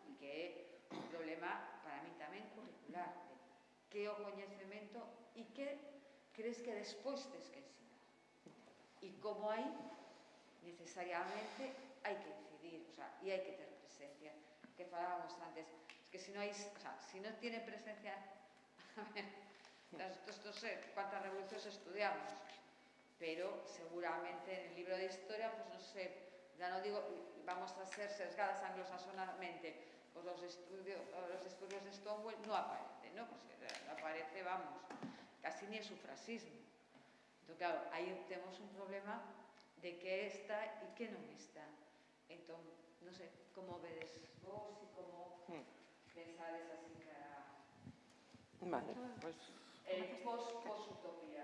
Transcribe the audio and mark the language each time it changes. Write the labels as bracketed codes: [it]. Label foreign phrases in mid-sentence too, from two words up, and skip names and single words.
[gl] E que é un problema para mí tamén curricular, que é o coñecemento e que crees que despois tes que ensinar. E como hai, necesariamente, hai que incidir, o sea, e hai que ter presencia, que falábamos antes, [es] es que si no hay, o sea, si no tiene presencia, a ver, no sé cuántas revoluciones estudiamos, pero seguramente en el libro de historia, pues no sé, ya no digo, vamos a ser sesgadas anglosasonamente, pues los estudios de Stonewall no aparecen, ¿no? Pues no aparece, vamos, casi ni el sufragismo. [gl] Entonces, claro, aí temos un problema de que está e que non está. Entón, non sei, como vedes vos e como pensades así cara... [es] Vale, pues... El post-utopía.